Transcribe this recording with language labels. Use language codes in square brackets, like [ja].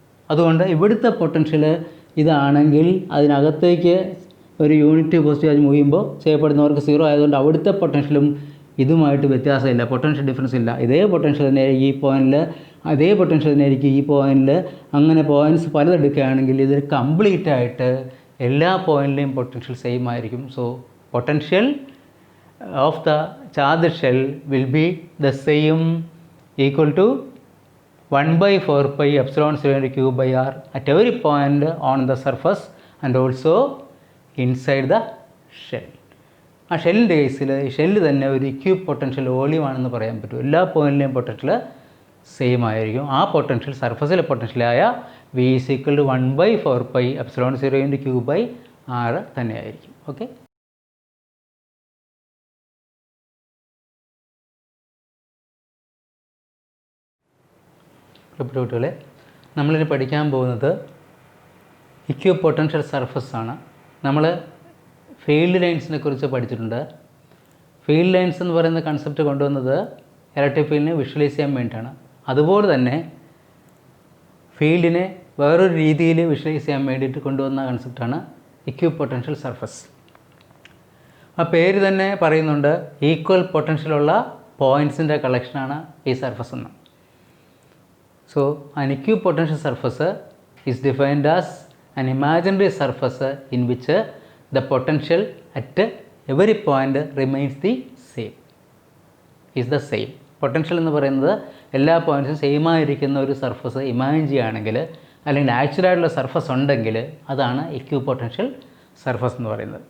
[ml] അതുകൊണ്ട് ഇവിടുത്തെ പൊട്ടൻഷ്യൽ ഇതാണെങ്കിൽ അതിനകത്തേക്ക് ഒരു യൂണിറ്റ് പോസിറ്റീവ് ചാർജ് മൂവ് ചെയ്യുമ്പോൾ ചെയ്യപ്പെടുന്നവർക്ക് 0 ആയതുകൊണ്ട് അവിടുത്തെ പൊട്ടൻഷ്യലും ഇതുമായിട്ട് വ്യത്യാസമില്ല, പൊട്ടൻഷ്യൽ ഡിഫറൻസ് ഇല്ല. ഇതേ പൊട്ടൻഷ്യൽ തന്നെ ഈ പോയിൻറ്റിൽ, അതേ പൊട്ടൻഷ്യൽ തന്നെ ആയിരിക്കും ഈ പോയിൻറ്റിൽ. അങ്ങനെ പോയിൻറ്റ്സ് പലതെടുക്കുകയാണെങ്കിൽ ഇത് കംപ്ലീറ്റ് ആയിട്ട് എല്ലാ പോയിൻറ്റിലെയും പൊട്ടൻഷ്യൽ സെയിം ആയിരിക്കും. [en] So potential of the charge shell will be the same, equal to 1/4 pi epsilon 0 q by r at every point on the surface and also inside the shell. [ml] ആ ഷെല്ലിൻ്റെ കേസിൽ ഈ shell തന്നെ ഒരു equipotential volume ആണെന്ന് പറയാൻ പറ്റും. എല്ലാ പോയിൻറ്റിലെയും potential same ആയിരിക്കും. ആ potential സർഫസിലെ പൊട്ടൻഷ്യലായ [en] v is equal to 1/4 pi epsilon 0 into q by r [ml] തന്നെയായിരിക്കും. ഓക്കെ, കുട്ടികളെ, നമ്മളിനി പഠിക്കാൻ പോകുന്നത് ഇക്വിപൊട്ടൻഷ്യൽ സർഫസ് ആണ്. നമ്മൾ ഫീൽഡ് ലൈൻസിനെ കുറിച്ച് പഠിച്ചിട്ടുണ്ട്. ഫീൽഡ് ലൈൻസ് എന്ന് പറയുന്ന കൺസെപ്റ്റ് കൊണ്ടുവന്നത് ഇലക്ട്രിക് ഫീൽഡിനെ വിഷ്വലൈസ് ചെയ്യാൻ വേണ്ടിയിട്ടാണ്. അതുപോലെ തന്നെ ഫീൽഡിനെ വേറൊരു രീതിയിൽ വിഷ്വലൈസ് ചെയ്യാൻ വേണ്ടിയിട്ട് കൊണ്ടുവന്ന കൺസെപ്റ്റാണ് ഇക്വിപൊട്ടൻഷ്യൽ സർഫസ്. ആ പേര് തന്നെ പറയുന്നുണ്ട്, ഈക്വൽ പൊട്ടൻഷ്യലുള്ള പോയിൻറ്റ്സിൻ്റെ കളക്ഷനാണ് ഈ സർഫസ് എന്ന്. [en] So, an equipotential surface is defined as an imaginary surface in which the potential at every point remains the same. Is the same. [ml] Potential എന്ന് പറയുന്നത് എല്ലാ പോയിൻറ്റ്സും സെയിം ആയിരിക്കുന്ന ഒരു സർഫസ് ഇമാജിൻ ചെയ്യുകയാണെങ്കിൽ, അല്ലെങ്കിൽ ആക്ച്വലായിട്ടുള്ള സർഫസ് ഉണ്ടെങ്കിൽ അതാണ് ഇക്വിപൊട്ടൻഷ്യൽ സർഫസ് എന്ന് പറയുന്നത്.